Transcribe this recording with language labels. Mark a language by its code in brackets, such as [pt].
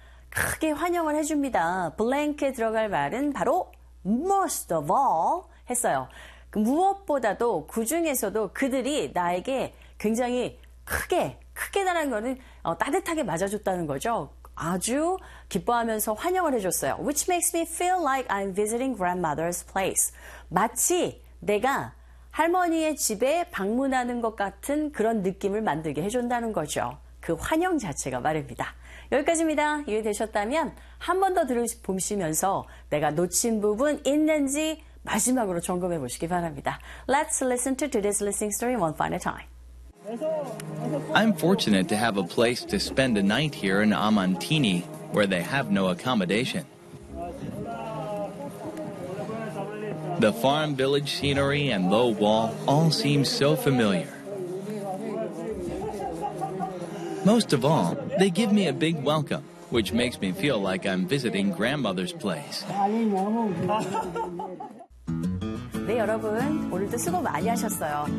[ko] 크게 환영을 해줍니다. blank에 들어갈 말은 바로 [en] most of all [ko] 했어요. 무엇보다도 그 중에서도 그들이 나에게 굉장히 크게, 크게라는 거는 따뜻하게 맞아줬다는 거죠. 아주 기뻐하면서 환영을 해줬어요. [en] Which makes me feel like I'm visiting grandmother's place. [ko] 마치 내가 할머니의 집에 방문하는 것 같은 그런 느낌을 만들게 해준다는 거죠. 그 환영 자체가 말입니다. 여기까지입니다. 이해되셨다면 한 번 더 들으시면서 내가 놓친 부분 있는지 마지막으로 점검해 보시기 바랍니다. [en] Let's listen to today's listening story one final time. I'm fortunate to have a place to spend a night here in Amantini where they have no accommodation. The farm village scenery and low wall all seem so familiar. Most of all, they give me a big welcome, which makes me feel like I'm visiting grandmother's place. [ko] 네, 여러분, 오늘도 수고 많이 하셨어요.